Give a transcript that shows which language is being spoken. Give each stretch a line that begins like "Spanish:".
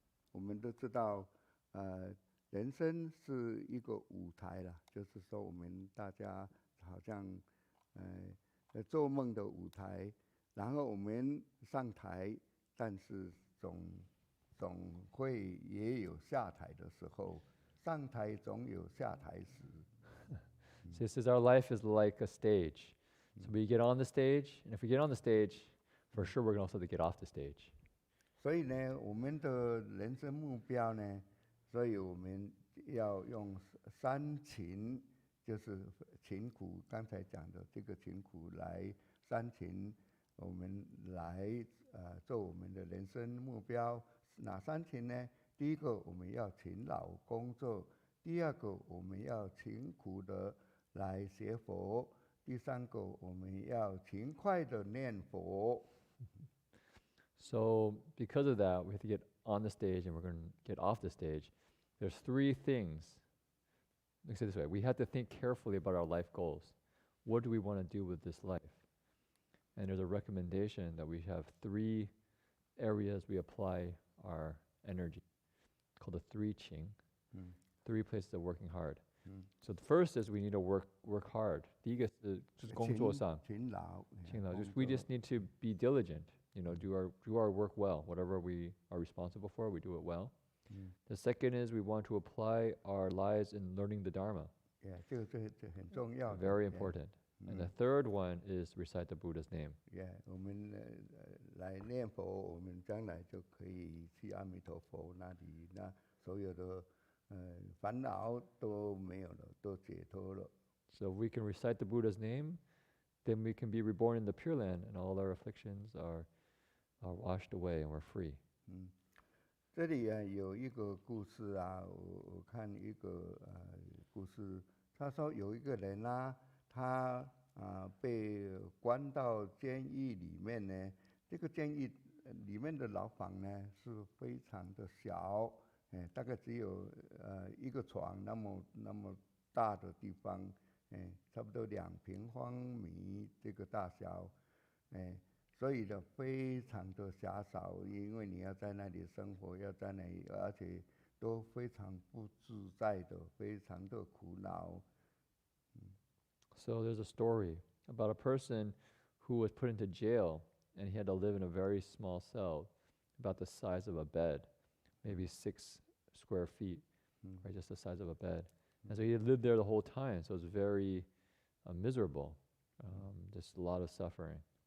Chinese: 我们都知道人生是一个舞台啦，就是说我们大家好像做梦的舞台，然后我们上台，但是总会也有下台的时候，上台总有下台时。
English: This is our life is like a stage. So we get on the stage, and if we get on the stage, for sure we're going to also get off the stage.
Chinese: 所以呢，我们的人生目标呢，所以我们要用三勤，就是勤苦，刚才讲的这个勤苦来三勤，我们来做我们的人生目标。哪三勤呢？第一个，我们要勤劳工作；第二个，我们要勤苦的来学佛；第三个，我们要勤快的念佛。
English: So because of that, we have to get on the stage and we're going to get off the stage. There's three things. Let's say it this way. We have to think carefully about our life goals. What do we want to do with this life? And there's a recommendation that we have three areas we apply our energy, called the three qing, 3 places of working hard. So the first is we need to work hard.
Chinese: 第一个是就是工作上，勤劳，
English: we just need to be diligent. Do our work well. Whatever we are responsible for, we do it well. The second is we want to apply our lives in learning the Dharma.
Chinese: Yeah, 这个很重要的。
English: Very important. And the third one is recite the Buddha's name.
Chinese: Yeah， 我们来念佛，我们将来就可以去阿弥陀佛那里，那所有的烦恼都没有了，都解脱了。
English: So if we can recite the Buddha's name, then we can be reborn in the Pure Land, and all our afflictions are washed away, and we're free.
Chinese: 这里有一个故事啊，我看一个故事，他说有一个人啊，他被关到监狱里面呢，这个监狱里面的牢房呢是非常的小，大概只有一个床那么大的地方，差不多2平方米这个大小，所以呢非常的狭小，因为你要在那里生活，要在那里，而且都非常不自在的，非常的苦恼。
English: So there's a story about a person who was put into jail, and he had to live in a very small cell, about the size of a bed, maybe 6 square feet, right, just the size of a bed. And so he had lived there the whole time, so it was very miserable, just a lot of suffering.